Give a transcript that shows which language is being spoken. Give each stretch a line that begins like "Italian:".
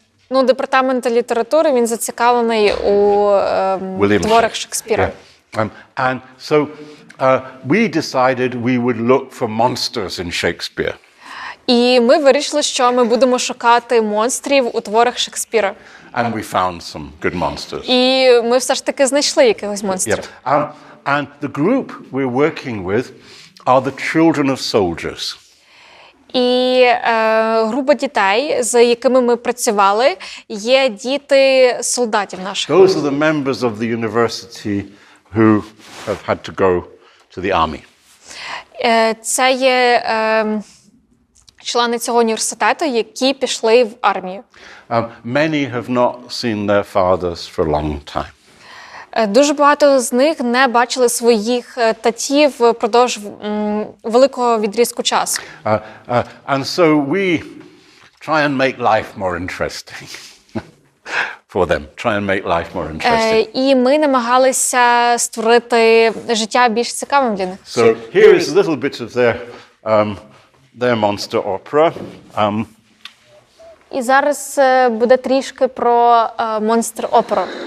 Ukrainian: Департамент літератури, він зацікавлений у творах Шекспіра.
English: And so we decided we would look for monsters in Shakespeare.
Ukrainian: І ми вирішили, що ми будемо шукати монстрів у творах Шекспіра.
English: And we found some good monsters.
Ukrainian: І ми все ж таки знайшли якихось монстрів.
English: Yeah. And the group we're working with are the children of soldiers.
Ukrainian: І група дітей, з якими ми працювали, є діти солдатів наших.
English: Those are the members of the university who have had to go to the army.
Ukrainian: Це є члени цього університету, які пішли в армію.
English: Many have not seen their fathers for a long time.
Ukrainian: Дуже багато з них не бачили своїх татів впродовж великого відрізку часу.
English: And so we try and make life more interesting for them. Try and make life more interesting.
Ukrainian: І ми намагалися створити життя більш цікавим для них.
English: So here is a little bit of their monster opera.
Ukrainian: І зараз буде трішки про монстр-оперу.